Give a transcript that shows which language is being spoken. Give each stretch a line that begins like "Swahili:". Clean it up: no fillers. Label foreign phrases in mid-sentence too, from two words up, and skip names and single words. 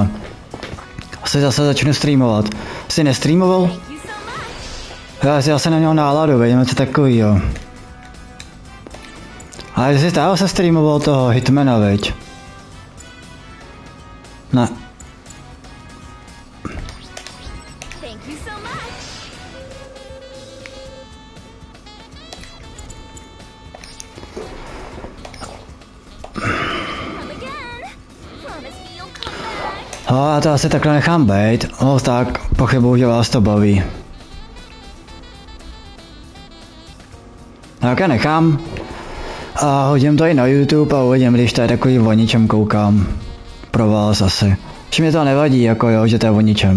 Czech: Asi zase začnu streamovat. Jsi nestreamoval?
English: Thank you so much.
Czech: Já si asi neměl náladu, vidím něco takovýho. Ale ty jsi stále se streamoval toho Hitmana, viď? Ne.
English: Thank you so much. Come again. Promise me you'll come back.
Czech: No, já to asi takhle nechám bejt. No tak, pochybuju, že vás to baví. Tak já nechám. A hodím to i na YouTube a uvidím, když to je takový o ničem koukám. Pro vás asi. Že mě to nevadí, jako jo, že to je o ničem.